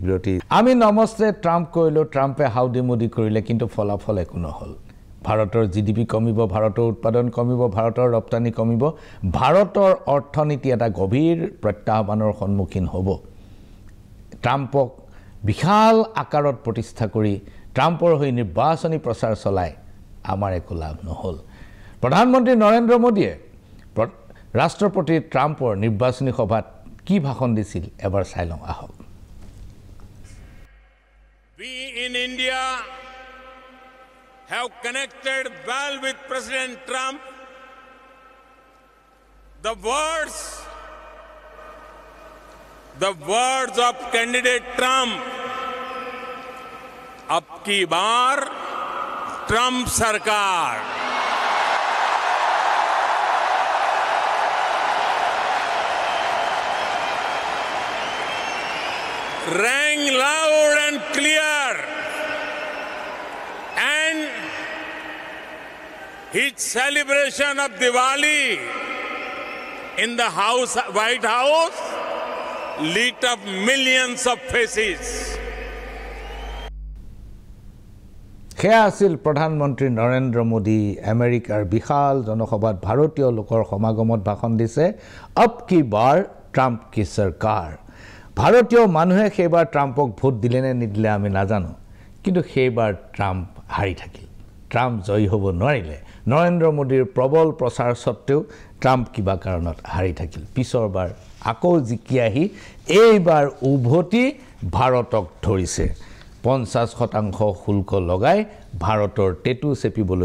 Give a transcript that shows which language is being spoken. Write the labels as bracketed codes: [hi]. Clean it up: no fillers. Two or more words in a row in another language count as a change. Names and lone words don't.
[as] বিৰতি আমি নমস্তে ট্ৰাম্প কৰিলো ট্ৰাম্পে হাউডি মোদী কৰিলে কিন্তু ফলাফল একো নহল ভাৰতৰ জিডিপি কমিব ভাৰতৰ উৎপাদন কমিব ভাৰতৰ ৰপ্তানি কমিব ভাৰতৰ অৰ্থনীতি এটা গভীৰ প্ৰত্যাহ্বানৰ সন্মুখীন হ'ব ট্ৰাম্পক বিশাল আকাৰত প্ৰতিষ্ঠা কৰি ট্ৰাম্পৰ হৈ নিৰ্বাচনী প্ৰচাৰ চলাই আমাৰ একো লাভ নহল প্ৰধানমন্ত্ৰী নৰেন্দ্ৰ মোদীয়ে ৰাষ্ট্ৰপতি ট্ৰাম্পৰ নিৰ্বাচনী সভাত কি ভাষণ দিছিল এবাৰ চাই লওঁ আহক [en] We in India have connected well with President Trump. The words of candidate Trump. [hi] अब की बार ट्रम्प सरकार [en] rang loud and clear, and his celebration of Diwali in the White House lit up millions of faces. [as] সেয়া আছিল প্ৰধানমন্ত্ৰী নৰেন্দ্ৰ মোদী আমেৰিকাৰ বিশাল জনসভাত ভাৰতীয় লোকৰ সমাগমত ভাষণ দিছে [hi] अब की बार ट्रम्प की सरकार [as] ভাৰতীয় মানুহে সেইবাৰ ট্ৰাম্পক ভোট দিলে নে নিদিলে আমি নাজানো কিন্তু সেইবাৰ ট্ৰাম্প হাৰি থাকিল ট্ৰাম্প জয়ী হ'ব নোৱাৰিলে নৰেন্দ্ৰ মোদীৰ প্ৰবল প্ৰচাৰ সত্ত্বেও ট্ৰাম্প কিবা কাৰণত হাৰি থাকিল পিছৰবাৰ আকৌ জিকি আহি এইবাৰ উভতি ভাৰতক ধৰিছে 50% শুল্ক লগাই ভাৰতৰ টেটু চেপিবলৈ